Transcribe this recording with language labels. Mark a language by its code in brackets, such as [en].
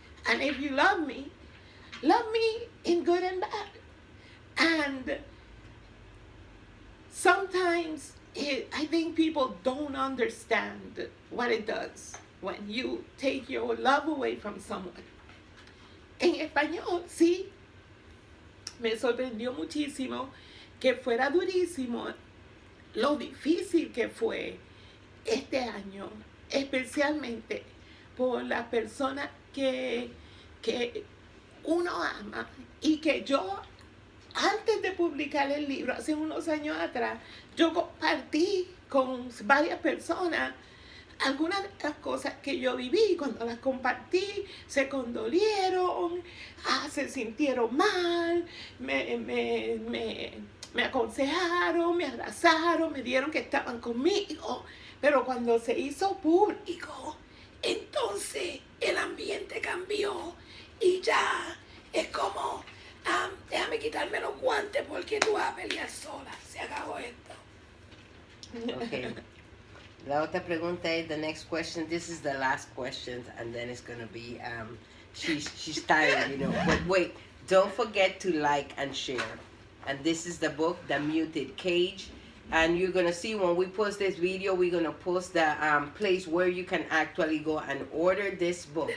[en] And if you love me in good and bad. And sometimes I think people don't understand what it does when you take your love away from someone. [es] En español, sí, me sorprendió muchísimo que fuera durísimo lo difícil que fue este año, especialmente por las personas que uno ama y que yo, antes de publicar el libro, hace unos años atrás, yo compartí con varias personas algunas de las cosas que yo viví. Cuando las compartí, se condolieron, se sintieron mal, me aconsejaron, me abrazaron, me dieron que estaban conmigo. Pero cuando se hizo público, entonces el ambiente cambió y ya es como, déjame quitarme los guantes porque tú vas a pelear sola. Se acabó esto. [en] Okay. [es] La otra pregunta es, [en] the next question, this is the last question, and then it's going to be, she's tired, you know. But wait, don't forget to like and share. And this is the book, The Muted Cage. And you're going to see when we post this video, we're going to post the place where you can actually go and order this book.